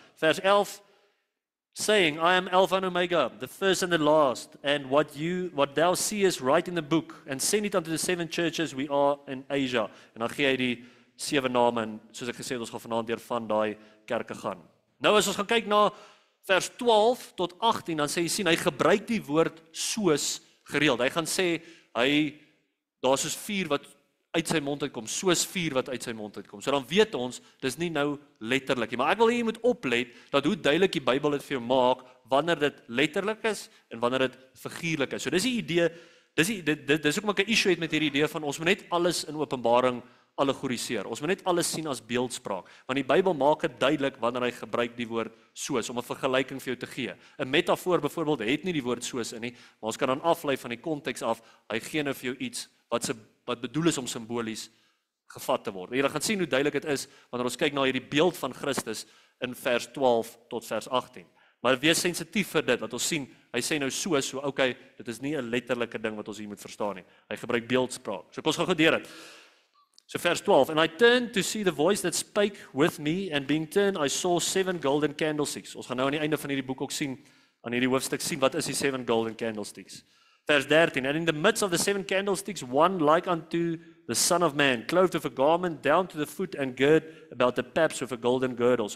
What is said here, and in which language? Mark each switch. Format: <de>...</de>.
<en>Vers 11, saying, I am Alpha and Omega, the first and the last, and what thou seest write in the book, and send it unto the 7 churches we are in Asia.</en> <af>En dan gee hy die 7 name, en soos ek gesê het, ons gaan vanaand deur van daai kerke gaan. Nou as ons gaan kyk na vers 12 tot 18, dan sê jy sien, hy gebruik die woord soos gereeld. Hy gaan sê, daar soos vuur wat uit sy mond uitkom, soos vuur wat uit sy mond uitkom. So dan weet ons, dis nie nou letterlik nie. Maar ek wil hier moet oplet, dat hoe duidelik die Bybel dit vir jou maak, wanneer dit letterlik is, en wanneer dit figuurlik is. So dis die idee, dis ook maar 'n issue het met hierdie idee van, ons moet net alles in Openbaring allegoriseer. Ons moet net alles sien as beeldspraak, want die Bybel maak dit duidelik wanneer hy gebruik die woord soos, om 'n vergelyking vir jou te gee. 'n Metafoor byvoorbeeld het nie die woord soos in nie, maar ons kan dan aflei van die konteks af, hy gee nou vir jou iets wat bedoel is om simbolies gevat te word. Jy gaan sien hoe duidelik dit is wanneer ons kyk na hierdie beeld van Christus in vers 12 tot vers 18. Maar wees sensitief vir dit, wat ons sien, hy sê nou so, okay, dit is nie 'n letterlike ding wat ons hier moet verstaan nie. Hy gebruik beeldspraak. So kom ons gaan gou deur dit.</af> <en>So vers 12, and I turned to see the voice that spake with me, and being turned I saw 7 golden candlesticks.</en> <af>Ons gaan nou aan die einde van hierdie boek ook sien, aan hierdie hoofstuk sien, wat is die 7 golden candlesticks?</af> <en>Vers 13, and in the midst of the 7 candlesticks, one like unto the Son of Man, clothed with a garment down to the foot, and girt about the paps with a golden girdle.</en>